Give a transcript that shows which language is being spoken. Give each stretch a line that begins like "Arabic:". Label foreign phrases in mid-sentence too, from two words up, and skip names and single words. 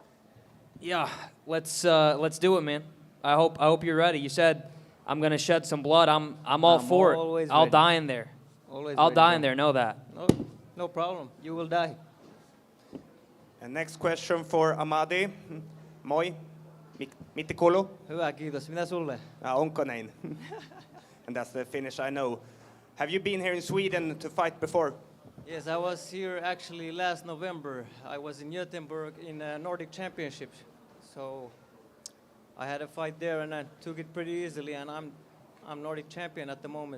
English: Yeah, let's do it, man. I hope you're ready. You said I'm gonna shed some blood. I'm all for it. I'll ready. die in there. Always I'll ready, die bro. in there. Know that. No problem. You will die. And next question for Amadi.
Finnish: Moi. Mitikolo. Hyvä, kiitos. Mitä sulle? Onko näin?
English: And that's the Finnish I know. Have you been here in Sweden to fight before? Yes, I was here actually last November. I was in Gothenburg in Nordic Championship. So I had a fight there and I took it pretty easily, and I'm Nordic champion at the moment.